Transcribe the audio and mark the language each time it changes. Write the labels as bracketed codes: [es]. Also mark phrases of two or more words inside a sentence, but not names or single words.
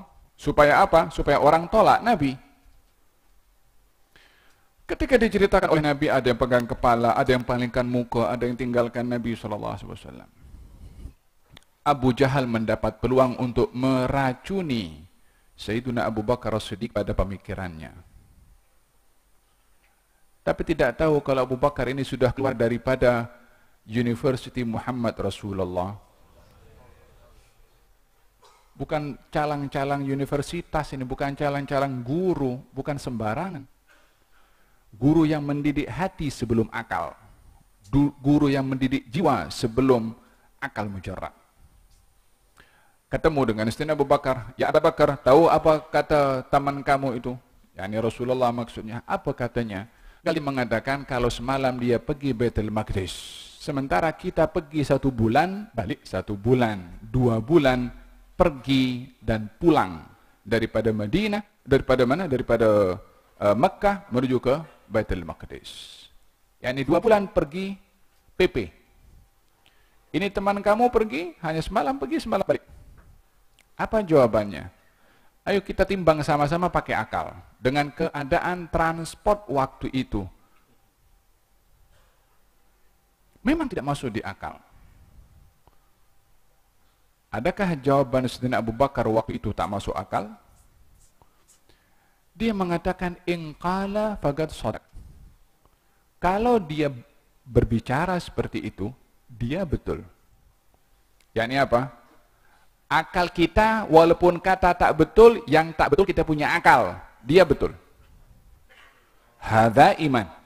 [ms] Supaya apa? Supaya orang tolak Nabi. Ketika diceritakan oleh Nabi, ada yang pegang kepala, ada yang palingkan muka, ada yang tinggalkan Nabi SAW. Abu Jahal mendapat peluang untuk meracuni Sayyidina Abu Bakar As-Siddiq pada pemikirannya. Tapi tidak tahu kalau Abu Bakar ini sudah keluar daripada University Muhammad Rasulullah. Bukan calang-calang universitas ini, bukan calang-calang guru, bukan sembarangan. Guru yang mendidik hati sebelum akal. Guru yang mendidik jiwa sebelum akal mujarrad. Ketemu dengan Sayyidina Abu Bakar. Ya Abu Bakar, tahu apa kata teman kamu itu? Yani Rasulullah maksudnya. Apa katanya? Kali mengatakan kalau semalam dia pergi Baitul Maqdis. Sementara kita pergi 1 bulan, balik 1 bulan, 2 bulan, pergi dan pulang daripada Madinah, daripada mana? Daripada Mekah menuju ke Baitul Maqdis. Yani 2 bulan pergi PP. Ini teman kamu pergi, hanya semalam pergi, semalam balik. Apa jawabannya? Ayo kita timbang sama-sama pakai akal. Dengan keadaan transport waktu itu. Memang tidak masuk di akal. Adakah jawaban Sayyidina Abu Bakar waktu itu tak masuk akal? Dia mengatakan, [ar] in qala faqad shadaq. [ms] Kalau dia berbicara seperti itu, dia betul. Yakni apa? Akal kita, walaupun kata tak betul, yang tak betul kita punya akal. Dia betul. [ar] Hadza iman.